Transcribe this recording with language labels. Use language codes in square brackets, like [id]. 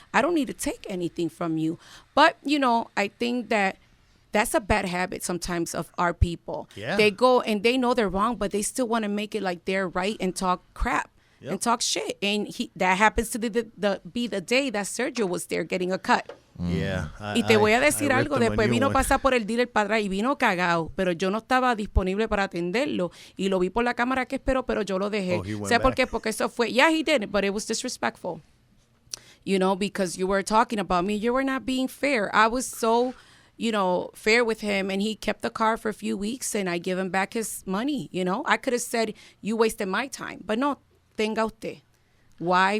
[en] I don't need to take anything from you. But, you know, I think that's a bad habit sometimes of our people. Yeah. They go and they know they're wrong, but they still want to make it like they're right and talk crap. And talk shit. And that happens to be the day that Sergio was there getting a cut. Yeah. [es] Y te voy a decir algo, después vino a pasar por el dealer para atrás y vino cagado, pero yo no estaba disponible para atenderlo y lo vi por la cámara que esperó, pero yo lo dejé. ¿Sabes por qué? Porque eso fue, [en] he did, but it was disrespectful. You know, because you were talking about me, you were not being fair. I was so, you know, fair with him, and he kept the car for a few weeks, and I give him back his money, you know. I could have said, you wasted my time, but no, [es] tenga usted. [en] Why?